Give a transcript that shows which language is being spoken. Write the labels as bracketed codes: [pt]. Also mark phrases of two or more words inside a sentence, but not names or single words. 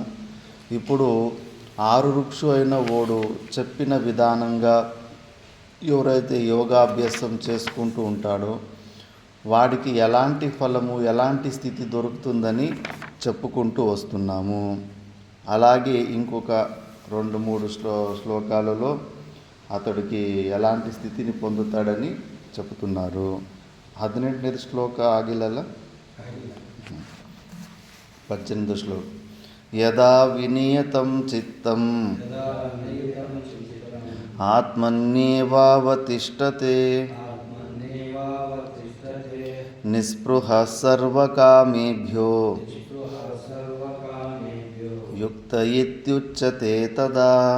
[te] ఇప్పుడు ఆరురుక్షు అయిన ఓడు చెప్పిన విధానంగా ఎవరైతే యోగాభ్యాసం చేసుకుంటూ ఉంటాడో వాడికి ఎలాంటి ఫలము, ఎలాంటి స్థితి దొరుకుతుందని చెప్పుకుంటూ వస్తున్నాము. అలాగే ఇంకొక 2-3 శ్లోకాలలో అతడికి ఎలాంటి స్థితిని పొందుతాడని చెప్తున్నారు. [kn] 18ನೇ ಶ್ಲೋಕ ಆಗಿಲ್ಲಲ್ಲ, 18వ ಶ್ಲೋಕ. [sa] యదా వినియతం చిత్తం ఆత్మన్యేవావతిష్టతే నిస్పృహః సర్వకామేభ్యో యుక్త ఇత్యుచ్యతే తదా.